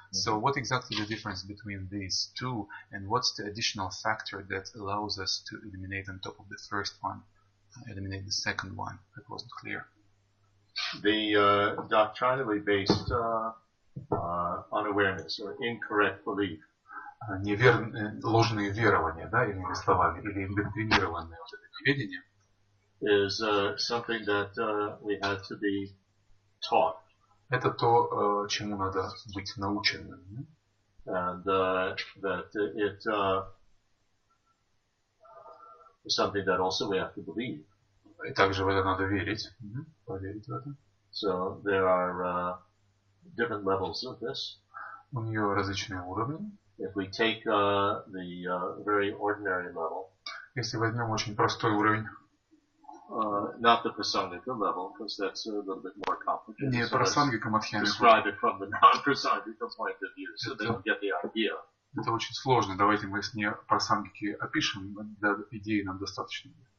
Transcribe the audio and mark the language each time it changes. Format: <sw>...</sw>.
<en>So, what exactly the difference between these two, and what's the additional factor that allows us to eliminate on top of the first one, eliminate the second one? That wasn't clear. The doctrinally based unawareness or incorrect belief.</en> <ru>Ложные верования, да, иными словами, или индоктринированное вот это неведение,</ru> <en>is something that we had to be taught.</en> <ru>Это то, чему надо быть наученным.</ru> <en>And that it is something that also we have to believe.</en> <ru>И также в это надо верить, поверить в это.</ru> <en>So there are different levels of this.</en> <ru>У нее различные уровни.</ru> <en>If we take the very ordinary level,</en> <ru>если возьмем очень простой уровень,</ru> <en>not the prasangika level, because that's a little bit more complicated.</en> <ru>Не прасангика мадхьями.</ru> <en>Describe it from the non-prasangika point of view, so they don't get the idea.</en> <ru>Это очень сложно. Давайте мы с не прасангики опишем, для идеи нам достаточно.</ru>